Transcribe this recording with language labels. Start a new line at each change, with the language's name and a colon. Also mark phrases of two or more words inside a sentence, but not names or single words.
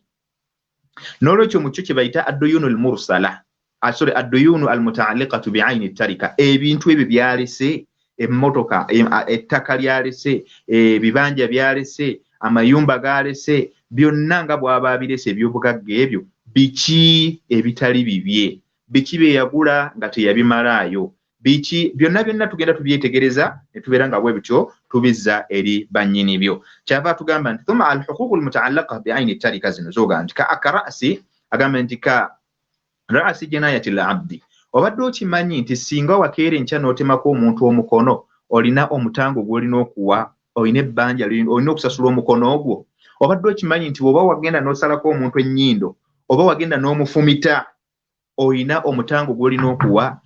Ganda: N'olwekyo mu kyo kye bayita
Arabic: الديون المرسلة الديون المتعلقة بعين التركة
Ganda: ebintu ebyo byalese emmotoka ettaka lyalese ebibanja byalese amayumba galese byonna nga bw'aba abirese ebyobugagga ebyo biki ebitali bibye biki bye yagula nga teyabimalaayo biki byonna tugenda tubyetegereza ne tubeera nga bwe bityo tubizza eri bannyini byo. Kyava tugamba nti
Arabic: ثم الحقوق المتعلقة بعين التركة
Ganda: zino zoga nti ka akarasi agamba nti
Arabic: كرأس جناية العبد.
Ganda: Obadde okimanyi nti singa wakeera enkya n'otemako omuntu omukono olina omutango gw'olina okuwa, olina ebbanja olina okusasula omukono ogwo. Obadde okimanyi nti bw'oba wagenda n'osalako omuntu ennyindo oba wagenda n'omufumita olina omutango gw'olina okuwa.